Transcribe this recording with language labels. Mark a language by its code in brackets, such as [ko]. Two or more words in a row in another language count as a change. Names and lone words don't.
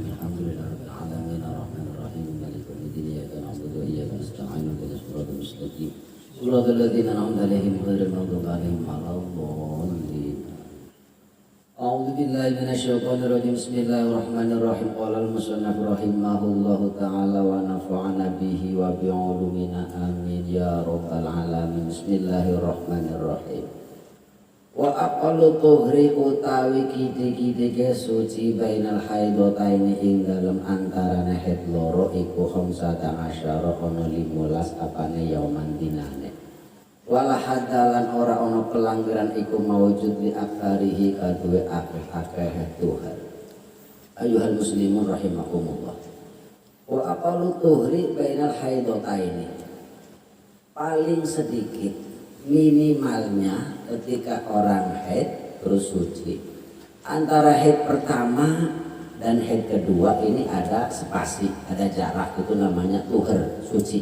[ar] الحمد لله رب العالمين الرحمن الرحيم مالك يوم الدين إياك نعبد وإياك نستعين اهدنا الصراط المستقيم صراط الذين أنعمت عليهم غير المغضوب عليهم ولا الضالين. أعوذ بالله من الشيطان الرجيم. بسم الله الرحمن الرحيم قال المصنف رحمه الله تعالى ونفعنا به وبعلومنا آمين يا رب العالمين. بسم الله الرحمن الرحيم. وأقل الطهر [jv] utawi kiti-kitike suci [ar] بين الحيضتين [jv] ing dalem antarane haid loro iku [ar] خمسة عشر [jv] ana 15 apane yauman dinane. [ar] ولا حد [jv] ora ana pelanggaran iku mawujud [ar] لأكثره [jv] kaduwe akeh-akeh Tuhan. [ar] أيها المسلمون رحمكم الله وأقل الطهر بين الحيضتين. [id] Paling sedikit minimalnya ketika orang haid terus suci, antara haid pertama dan haid kedua ini ada spasi, ada jarak, itu namanya tuhur, suci.